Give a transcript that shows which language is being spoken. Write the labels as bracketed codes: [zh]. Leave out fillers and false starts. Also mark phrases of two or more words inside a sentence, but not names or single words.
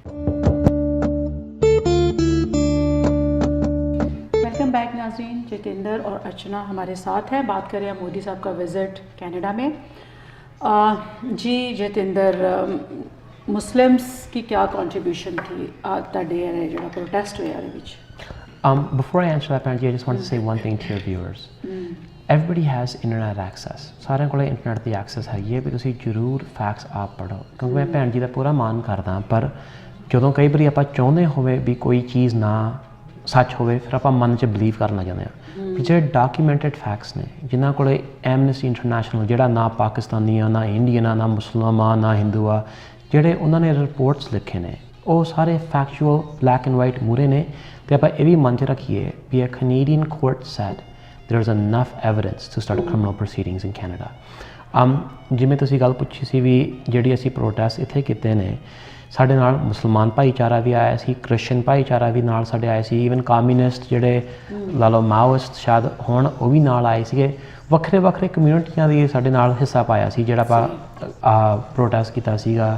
[en] welcome back [hi] नाज़रीन, जितेंद्र और अर्चना हमारे साथ हैं। बात करें मोदी साहब का विज़िट कनाडा में। जी जितेंद्र, मुस्लिम्स की क्या कंट्रीब्यूशन थी [pa] ਤੁਹਾਡੇ ਜਿਹੜਾ ਪ੍ਰੋਟੈਸਟ ਹੋਇਆ ਇਹਦੇ ਵਿੱਚ? [en] Before I answer that, Panji, I just want to say one thing to your viewers. Everybody has internet access. [pa] ਸਾਰਿਆਂ ਕੋਲ ਇੰਟਰਨੈਟ ਦੀ ਐਕਸੈਸ ਹੈਗੀ ਹੈ, ਵੀ ਤੁਸੀਂ ਜ਼ਰੂਰ ਫੈਕਟਸ ਆਪ ਪੜ੍ਹੋ, ਕਿਉਂਕਿ ਮੈਂ ਭੈਣ ਜੀ ਦਾ ਪੂਰਾ ਮਾਣ ਕਰਦਾ, ਪਰ ਜਦੋਂ ਕਈ ਵਾਰੀ ਆਪਾਂ ਚਾਹੁੰਦੇ ਹੋਵੇ ਵੀ ਕੋਈ ਚੀਜ਼ ਨਾ ਸੱਚ ਹੋਵੇ, ਫਿਰ ਆਪਾਂ ਮਨ 'ਚ ਬਲੀਵ ਕਰਨ ਲੱਗ ਜਾਂਦੇ ਹਾਂ। ਵੀ ਜਿਹੜੇ [en] documented facts [pa] ਨੇ, ਜਿਨ੍ਹਾਂ ਕੋਲ ਐਮਨੈਸਟੀ ਇੰਟਰਨੈਸ਼ਨਲ, ਜਿਹੜਾ ਨਾ ਪਾਕਿਸਤਾਨੀ ਆ, ਨਾ ਇੰਡੀਅਨ ਆ, ਨਾ ਮੁਸਲਮਾਨ, ਨਾ ਹਿੰਦੂ ਆ, ਜਿਹੜੇ ਉਹਨਾਂ ਨੇ ਰਿਪੋਰਟਸ ਲਿਖੇ ਨੇ, ਉਹ ਸਾਰੇ [en] factual black and white [pa] ਮੂਹਰੇ ਨੇ। ਤੇ ਆਪਾਂ ਇਹ ਵੀ ਮਨ 'ਚ ਰੱਖੀਏ ਵੀ [en] a Canadian court said there is enough evidence to start criminal proceedings in Canada. [pa] ਜਿਵੇਂ ਤੁਸੀਂ ਗੱਲ ਪੁੱਛੀ ਸੀ ਵੀ ਜਿਹੜੀ ਅਸੀਂ ਪ੍ਰੋਟੈਸਟ ਇੱਥੇ ਕੀਤੇ ਨੇ, ਸਾਡੇ ਨਾਲ ਮੁਸਲਮਾਨ ਭਾਈਚਾਰਾ ਵੀ ਆਇਆ ਸੀ, ਕ੍ਰਿਸਚਨ ਭਾਈਚਾਰਾ ਵੀ ਨਾਲ ਸਾਡੇ ਆਏ ਸੀ, [en] even communist [pa] ਜਿਹੜੇ ਲਾ ਲਓ ਮਾਓਇਸਟ ਸ਼ਾਇਦ ਹੁਣ ਉਹ ਵੀ ਨਾਲ ਆਏ ਸੀਗੇ। ਵੱਖਰੇ ਵੱਖਰੇ ਕਮਿਊਨਿਟੀਆਂ ਦੀ ਸਾਡੇ ਨਾਲ ਹਿੱਸਾ ਪਾਇਆ ਸੀ ਜਿਹੜਾ ਆਪਾਂ ਪ੍ਰੋਟੈਸਟ ਕੀਤਾ ਸੀਗਾ।